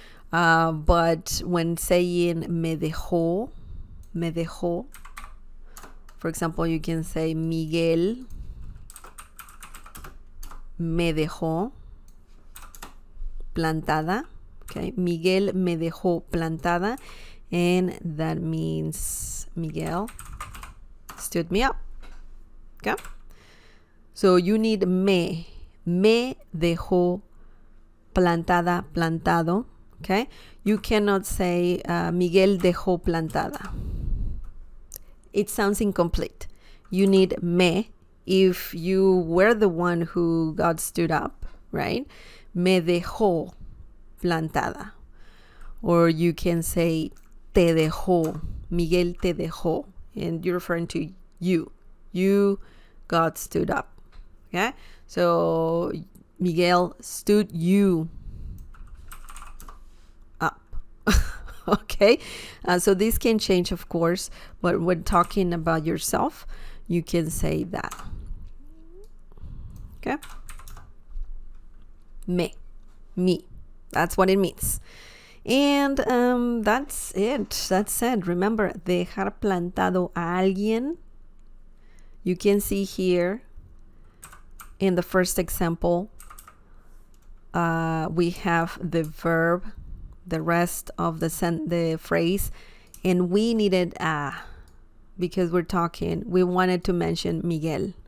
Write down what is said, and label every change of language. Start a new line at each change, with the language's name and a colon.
English: But when saying me dejó, for example, you can say
Spanish: Miguel me dejó plantada.
English: Okay,
Spanish: Miguel me dejó plantada,
English: and that means Miguel stood me up. Okay, so you need
Spanish: me dejó plantada, plantado.
English: Okay, you cannot say
Spanish: Miguel dejó plantada.
English: It sounds incomplete. You need me if you were the one who got stood up, right?
Spanish: Me dejó plantada.
English: Or you can say
Spanish: te dejó. Miguel te dejó.
English: And you're referring to you. You got stood up. Okay? So Miguel stood you up. Okay? So this can change, of course, but when talking about yourself, you can say that. Okay? Me. That's what it means. And that's it. Remember,
Spanish: dejar plantado a alguien.
English: You can see here in the first example, we have the verb, the rest of the phrase, and we needed because we wanted to mention Miguel.